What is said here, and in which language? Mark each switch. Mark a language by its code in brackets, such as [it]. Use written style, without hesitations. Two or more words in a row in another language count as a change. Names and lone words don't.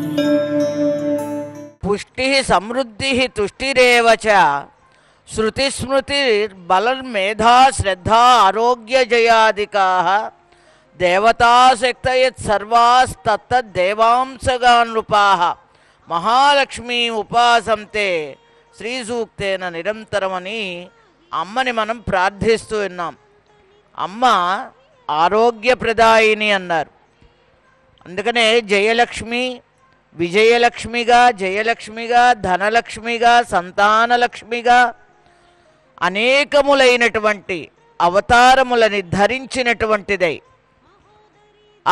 [sa] पुष्टि समृद्धि तुष्टिरेव च श्रुतिस्मृतिर्बलर्मेधा श्रद्धा आरोग्य जयादिकाः देवताशक्तयत् सर्वास्तत्तद्देवांसगानृपाः महालक्ष्मी उपासंते శ్రీసూక్తేన నిరంతరమని [te] అమ్మని మనం ప్రార్థిస్తూ ఉన్నాం. అమ్మ ఆరోగ్యప్రదాయిని అన్నారు. అందుకనే జయలక్ష్మి, విజయలక్ష్మిగా, జయలక్ష్మిగా, ధనలక్ష్మిగా, సంతానలక్ష్మిగా అనేకములైనటువంటి అవతారములని ధరించినటువంటిదై ఆ